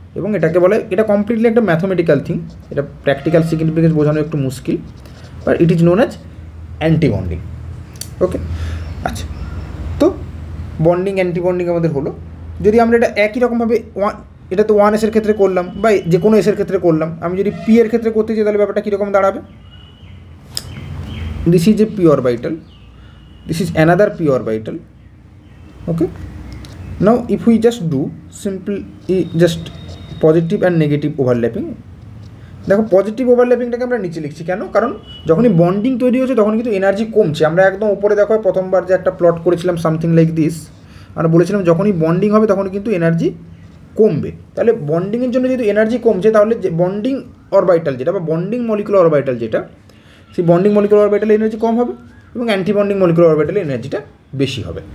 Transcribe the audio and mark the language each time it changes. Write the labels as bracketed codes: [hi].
[bn] এবং এটাকে বলে, এটা কমপ্লিটলি একটা ম্যাথমেটিক্যাল থিং, এটা প্র্যাকটিক্যাল সিগনিফিকেন্স বোঝানো একটু মুশকিল, [en] But it is known as anti bonding. [bn] ওকে, আচ্ছা, তো বন্ডিং অ্যান্টি বন্ডিং আমাদের হলো। যদি আমরা এটা একই রকমভাবে এটা তো 1s এর ক্ষেত্রে করলাম বা যে কোনো এসের ক্ষেত্রে করলাম, আমি যদি পি এর ক্ষেত্রে করতে চাই তাহলে ব্যাপারটা কীরকম দাঁড়াবে? [en] This is a p orbital, this is another p orbital. Okay, now if we just do simple just positive and negative overlapping, [bn] দেখো পজিটিভ ওভারল্যাপিংটাকে আমরা নিচে লিখছি কেন? কারণ যখনই বন্ডিং তৈরি হচ্ছে তখন কিন্তু এনার্জি কমছে। আমরা একদম উপরে দেখো প্রথমবার যে একটা প্লট করেছিলাম [en] something like this, [bn] আমরা বলেছিলাম যখনই বন্ডিং হবে তখন কিন্তু এনার্জি কমবে। তাহলে বন্ডিংয়ের জন্য যেহেতু এনার্জি কমছে তাহলে যে বন্ডিং অরবিটাল যেটা বা বন্ডিং মলিকুলার অরবিটাল যেটা, সেই বন্ডিং মলিকুলার অরবিটালে এনার্জি কম হবে এবং অ্যান্টি বন্ডিং মলিকুলার অরবিটালে এনার্জিটা বেশি হবে।